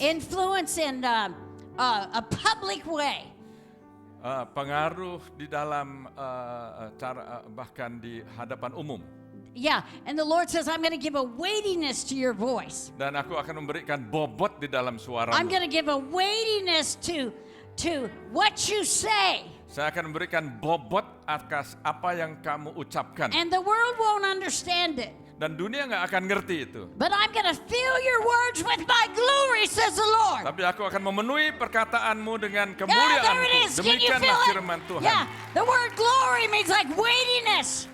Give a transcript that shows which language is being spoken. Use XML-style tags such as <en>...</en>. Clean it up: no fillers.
<en>influence in a public way.</en> <id>Pengaruh di dalam bahkan di hadapan umum.</id> <en>Yeah, and the Lord says, I'm going to give a weightiness to your voice.</en> <id>Dan aku akan memberikan bobot di dalam suaramu.</id> <en>I'm going to give a weightiness to what you say.</en> <id>Saya akan memberikan bobot atas apa yang kamu ucapkan.</id> <en>And the world won't understand it.</en> <id>Dan dunia nggak akan ngerti itu.</id> <en>But I'm going to fill your words with my glory, says the Lord.</en> <id>Tapi aku akan memenuhi perkataanmu dengan</id> <en>Yeah, there it</en> <id>kemuliaanku.</id> <en>is. Can you feel</en> <id>Demikianlah</id> <en>it?</en> <id>firman Tuhan.</id> <en>Yeah, the word glory means like weightiness.</en>